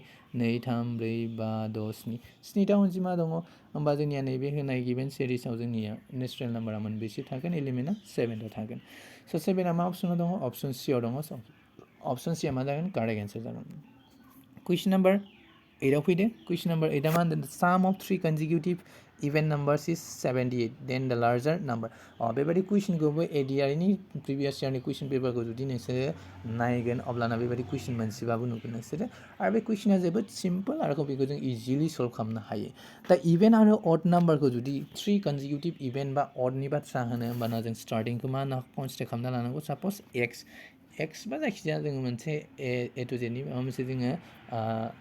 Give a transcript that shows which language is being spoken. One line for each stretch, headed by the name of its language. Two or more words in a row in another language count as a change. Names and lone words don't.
Bodo: 2 3 4 5 6 7 स्निथा अनजिमा दङ होमबा जोंनिया नैबे होनाय गिभेन सिरिजआव जोंनिया नेचुरेल नाम्बारा मोनबेसे थागोन एलिमेन्टआ 7था थागोन स' 7आ मा अप्सनाव दङ अप्सन सिआव दङ अप्सन सिआ मा जागोन
English: correct answer
Bodo: जागोन
English: question number
Bodo: 8आव फैदो
English: question number
Bodo: 8आ मा होनदों
English: sum of 3 consecutive even numbers is 78 then the larger number
Bodo: बेबायदि कुइसनखौबो एडिआरनि प्रिभियास इयारनि कुइसन पेपारखौ जुदि नोंसोरो नायगोन अब्लाना बेबायदि कुइसन मोनसेबाबो नुगोन नोंसोरो आरो बे कुइसना जोबोद सिम्पल आरो बेखौ जों इजिलि सल्भ खालामनो हायो दा इभेन्ट आरो अड नाम्बारखौ जुदि
English: 3 consecutive even
Bodo: बा अडनि बाथ्रा होनो होमबाना जों स्टार्टिंखौ मा होनना कनसिडार खालामना लानांगौ सापज एक्स बा जायखिजाया जोङो मोनसे
English: a to z
Bodo: माबा मोनसे जोङो